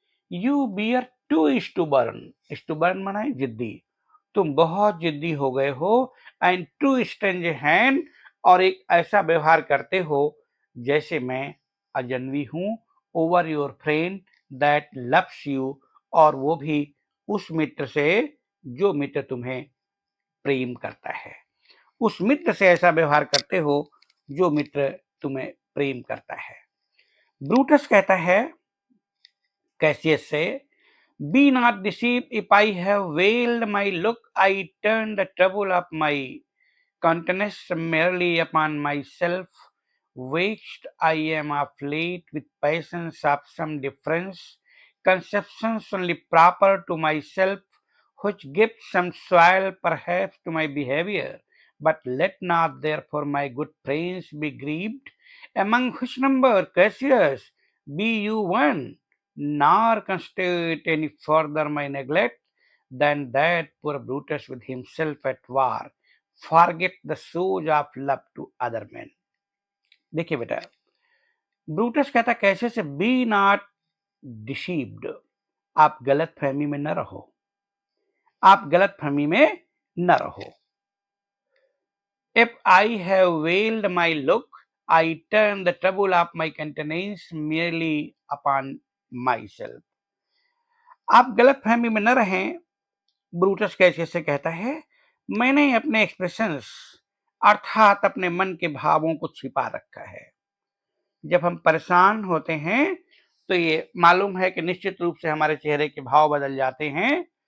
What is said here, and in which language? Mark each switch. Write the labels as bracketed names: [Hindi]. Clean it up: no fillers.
[English] you bear too stubborn, [Hindi] स्टूबर्न माना है जिद्दी, तुम बहुत जिद्दी हो गए हो, [English] and too strange hand, [Hindi] और एक ऐसा व्यवहार करते हो जैसे मैं अजनबी हूं, [English] over your friend that loves you, [Hindi] और वो भी उस मित्र से जो मित्र तुम्हें प्रेम करता है, उस मित्र से ऐसा व्यवहार करते हो जो मित्र तुम्हें प्रेम करता है. ब्रूटस कहता है कैसियस से, [English] be not deceived, if I have veiled my look, I turn the trouble of my countenance merely upon myself. Vexed I am of late with passions of some difference, conceptions only proper to myself, which give some soil perhaps to my behavior. But let not therefore my good friends be grieved, among which number, Cassius, be you one. nor constitute any further my neglect, than that poor Brutus with himself at war forget the shows of love to other men. [Hindi] देखिए बेटा, Brutus कहता कैसे से [English] be not deceived, [Hindi] आप गलत फहमी में न रहो, आप गलत फहमी में न रहो। [English] If I have veiled my look, I turn the trouble of my countenance merely upon myself. [Hindi] आप गलत फहमी में न रहें, ब्रूटस कैसे से कहता है, मैंने अपने एक्सप्रेशंस अर्थात अपने मन के भावों को छिपा रखा है। जब हम परेशान होते हैं तो ये मालूम है कि निश्चित रूप से हमारे चेहरे के भाव बदल जाते हैं।